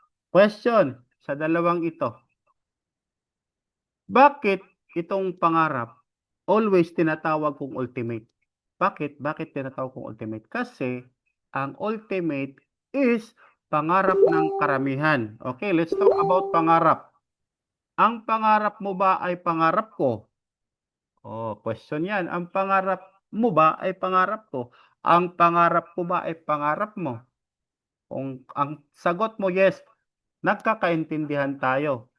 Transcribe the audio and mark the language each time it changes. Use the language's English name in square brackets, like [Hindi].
[Filipino] Question sa dalawang ito. Bakit itong pangarap always tinatawag kong ultimate? Bakit? Bakit tinatawag kong ultimate? Kasi ang ultimate is pangarap ng karamihan. [English] Okay, let's talk about pangarap. [Filipino] Ang pangarap mo ba ay pangarap ko? Oh, question yan. Ang pangarap mo ba ay pangarap ko? Ang pangarap ko ba ay pangarap mo? Kung ang sagot mo yes, nagkakaintindihan tayo.